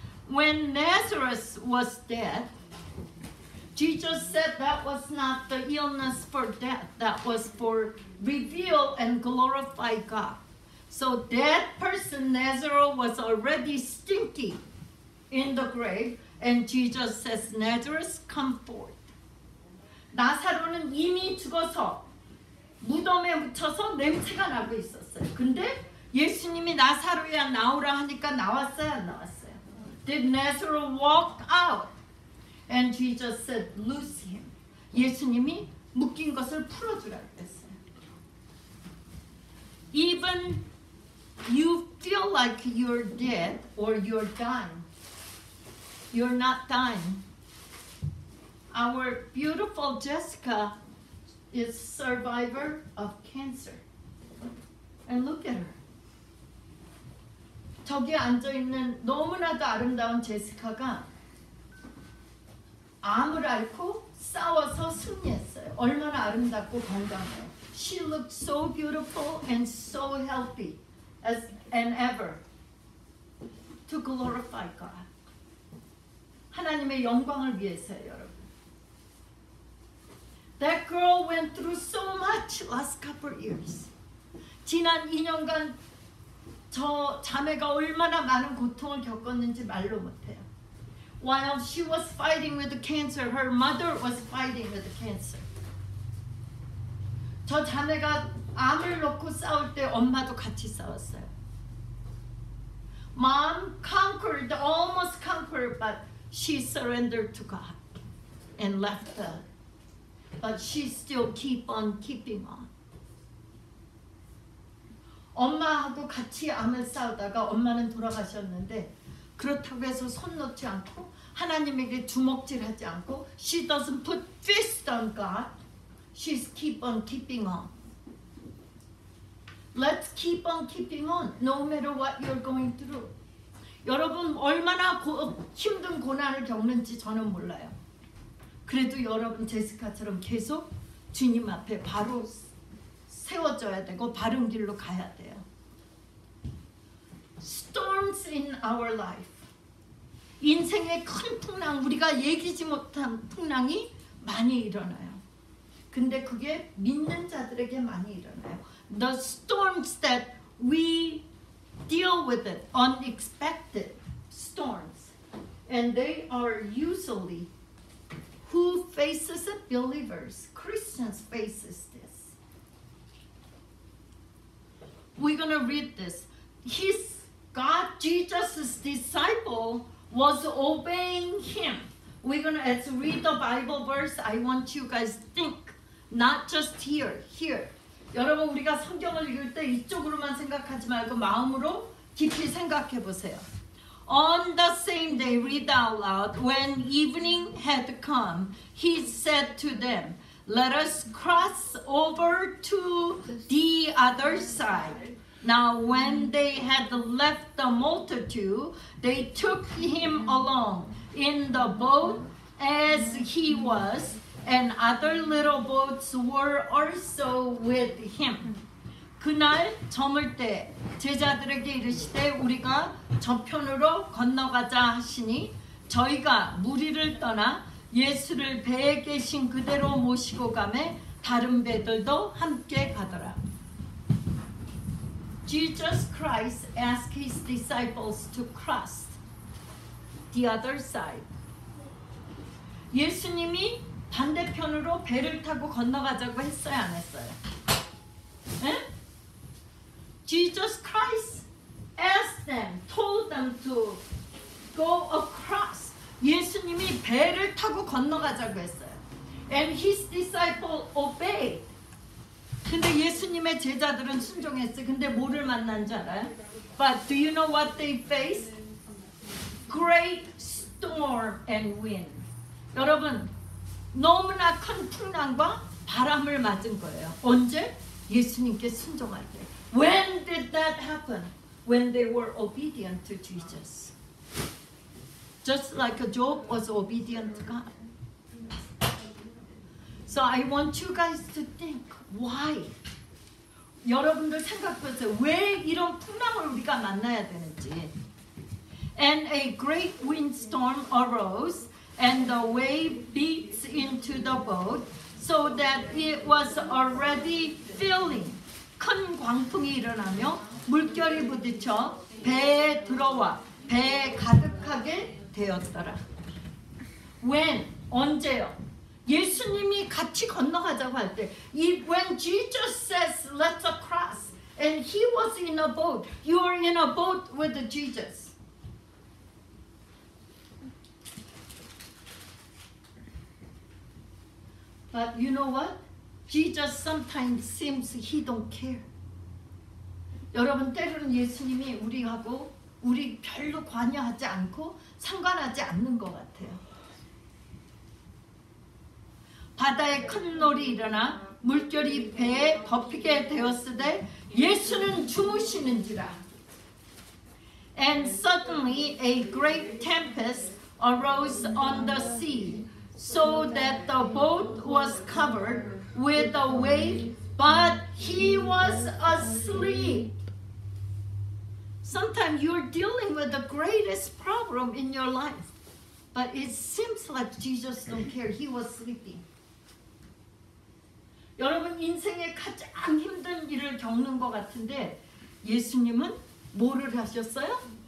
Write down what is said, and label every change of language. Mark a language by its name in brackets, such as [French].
[English] When Lazarus was dead, Jesus said that was not the illness for death. That was for reveal and glorify God. So that person, Lazarus, was already stinky in the grave, and Jesus says, Lazarus, come forth. [Korean] 나사로는 이미 죽어서 무덤에 묻혀서 냄새가 나고 있었어요. 근데 예수님이 나사로야 나오라 하니까 나왔어요, 안 나왔어요? [English] Did Lazarus walk out? And Jesus said, loose him. [Korean] 예수님이 묶인 것을 풀어주라고 했어요. [English] Even you feel like you're dead or you're dying. You're not dying. Our beautiful Jessica is survivor of cancer. And look at her. [Korean] 저기 앉아있는 너무나도 아름다운 제시카가 암을 앓고 싸워서 승리했어요. 얼마나 아름답고 건강해요. [English] She looked so beautiful and so healthy as ever to glorify God. [Korean] 하나님의 영광을 위해서요, 여러분. [English] That girl went through so much last couple years. [Korean] 지난 2년간 저 자매가 얼마나 많은 고통을 겪었는지 말로 못해요. [English] While she was fighting with the cancer, her mother was fighting with the cancer. [Korean] 저 자매가 암을 놓고 싸울 때 엄마도 같이 싸웠어요. [English] Mom conquered, almost conquered, but she surrendered to God and left the, but she still keep on keeping on. [Korean] 엄마하고 같이 암을 싸우다가 엄마는 돌아가셨는데 그렇다고 해서 손 놓지 않고 하나님에게 주먹질하지 않고 [English] she doesn't put fist on God. She's keep on keeping on. Let's keep on keeping on no matter what you're going through. [Korean] 여러분 얼마나 힘든 고난을 겪는지 저는 몰라요. 그래도 여러분 제시카처럼 계속 주님 앞에 바로 세워져야 되고 바른 길로 가야 돼요. [English] Storms in our life. [Korean] 인생의 큰 풍랑, 우리가 얘기지 못한 풍랑이 많이 일어나요. 근데 그게 믿는 자들에게 많이 일어나요. [English] The storms that we deal with it, unexpected storms. And they are usually who faces it? Believers. Christians faces this. We're going to read this. Jesus' disciple was obeying him. We're going to read the Bible verse. I want you guys to think, not just here. [Korean] 여러분 우리가 성경을 읽을 때 이쪽으로만 생각하지 말고 마음으로 깊이 생각해 보세요. [English] On the same day, read out loud, when evening had come, he said to them, let us cross over to the other side. Now when they had left the multitude, they took him along in the boat as he was, and other little boats were also with him. [Korean] 그날 저물 때 제자들에게 이르시되 우리가 저편으로 건너가자 하시니 저희가 무리를 떠나 예수를 배에 계신 그대로 모시고 가매 다른 배들도 함께 가더라. [English] Jesus Christ asked his disciples to cross the other side. [Korean] 예수님이 반대편으로 배를 타고 건너가자고 했어요, 안 했어요? 네? [English] Jesus Christ asked them, told them to go across. [Korean] 예수님이 배를 타고 건너가자고 했어요. [English] And his disciple obeyed. [Korean] 근데 예수님의 제자들은 순종했어요. 근데 뭐를 만난 줄 알아요? [English] But do you know what they faced? Great storm and wind. [Korean] 여러분, 너무나 큰 풍랑과 바람을 맞은 거예요. 언제? 예수님께 순종할 때. [English] When did that happen? When they were obedient to Jesus. Just like Job was obedient to God. So I want you guys to think, why? [Korean] 여러분들 생각해보세요. 왜 이런 풍랑을 우리가 만나야 되는지. [English] And a great windstorm arose, and the wave beats into the boat, so that it was already filling. [Korean] 큰 광풍이 일어나며 물결이 부딪혀 배에 들어와 배에 가득하게 되었더라. [English] When? [Korean] 언제요? 예수님이 같이 건너가자고 할 때, [English] when Jesus says, let's cross, and he was in a boat, you are in a boat with Jesus. But you know what? Jesus sometimes seems he don't care. [Korean] 여러분 때로는 예수님이 우리 별로 관여하지 않고 상관하지 않는 것 같아요. 바다에 큰 놀이 일어나 물결이 배에 덮이게 되었으되 예수는 주무시는지라. [English] And suddenly a great tempest arose on the sea, so that the boat was covered with a wave, but he was asleep. Sometimes you're dealing with the greatest problem in your life, but it seems like Jesus don't care. He was sleeping. [Korean] 여러분 인생의 가장 힘든 일을 겪는 것 같은데 예수님은 뭐를 하셨어요?